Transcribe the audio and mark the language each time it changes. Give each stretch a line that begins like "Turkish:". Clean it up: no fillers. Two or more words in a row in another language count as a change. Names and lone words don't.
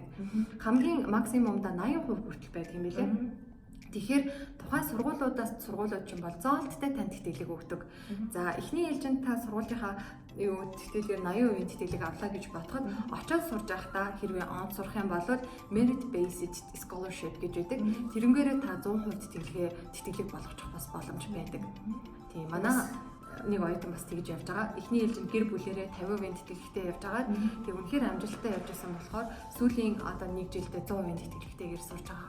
Mongolian: Хамгийн максимумда 80% хүртэл байдаг юм билээ. Тэгэхээр тухайн сургуулиуд ч юм бол зоолттой тань тэтгэлэг өгдөг. За эхний ээлжинд та сургуулийнхаа тэтгэлгээр 80% тэтгэлэг авлаа гэж бодоход очоод сурж байхдаа хэрвээ онц сурах юм бол
English: merit based scholarship
Mongolian: гэж байдаг. Тэрнгээрээ та 100% тэтгэлэг болгочих бас боломж байдаг. Тийм манай нэг оюутан бас тэгж явж байгаа. Эхний ээлжинд гэр бүлэрээ 50% тэтгэлэгтэй явж байгаа. Тэг үнэхээр амжилттай явж байсан болохоор сүүлийн одоо нэг жилдээ 100% тэтгэлэгтэйгээр сурж байгаа.